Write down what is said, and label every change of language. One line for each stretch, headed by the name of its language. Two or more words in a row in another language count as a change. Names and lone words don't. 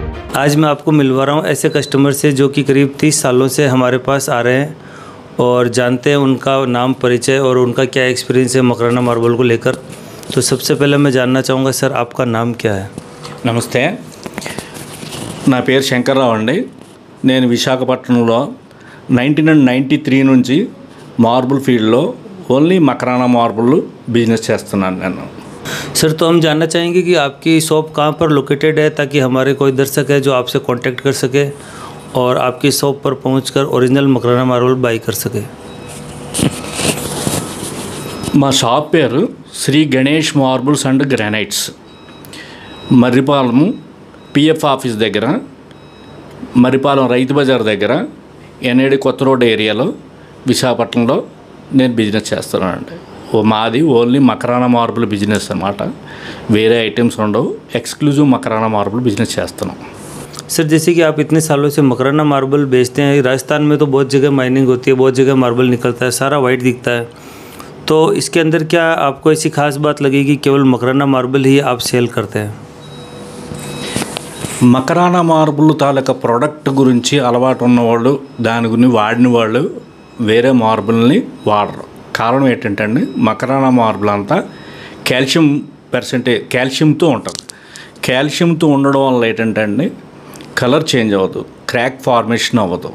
Hindi: आज मैं आपको मिलवा रहा हूँ ऐसे कस्टमर से जो कि करीब 30 सालों से हमारे पास आ रहे हैं और जानते हैं उनका नाम, परिचय और उनका क्या एक्सपीरियंस है मकराना मार्बल को लेकर। तो सबसे पहले मैं जानना चाहूँगा सर, आपका नाम क्या है?
Telugu: నమస్తే, నా పేరు శంకర్రావు అండి. నేను విశాఖపట్నంలో 1993 నుంచి
English: marble field only Makrana marble business
Telugu: చేస్తున్నాను నేను.
Hindi: सर, तो हम जानना चाहेंगे कि आपकी शॉप कहाँ पर लोकेटेड है, ताकि हमारे कोई दर्शक है जो आपसे कांटेक्ट कर सके और आपकी शॉप पर पहुंचकर ओरिजिनल मकराना मार्बल बाई कर सके।
Telugu: మా షాప్ పేరు శ్రీ గణేష్ మార్బుల్స్ అండ్ గ్రానైట్స్. మర్రిపాలెం
English: PF office
Telugu: దగ్గర, మర్రిపాలెం రైతు బజార్ దగ్గర, ఎన్ఏడి కొత్త
English: road area
Telugu: విశాఖపట్నంలో నేను బిజినెస్ చేస్తున్నానండి. మాది
English: only Makrana marble business
Telugu: అన్నమాట. వేరే ఐటమ్స్ ఉండవు,
English: exclusive Makrana marble business
Telugu: చేస్తున్నాం.
Hindi: सर, जैसे कि आप इतने सालों से मकराना मार्बल बेचते हैं, राजस्थान में तो बहुत जगह माइनिंग होती है, बहुत जगह मार्बल निकलता है, सारा वाइट दिखता है, तो इसके अंदर क्या आपको ऐसी खास बात लगी कि केवल मकराना मार्बल ही आप सेल करते हैं?
Telugu: మకరానా మార్బుల్ తాలూకా ప్రోడక్ట్ గురించి అలవాటు ఉన్నవాళ్ళు, దాని గురించి వాడిన వాళ్ళు వేరే మార్బుల్ని వాడరు. కారణం ఏంటంటే అండి, మకరానా మార్బుల్ అంతా కాల్షియంతో ఉంటుంది. కాల్షియంతో ఉండడం వల్ల ఏంటంటే అండి,
English: colour change
Telugu: అవ్వదు,
English: crack formation
Telugu: అవ్వదు.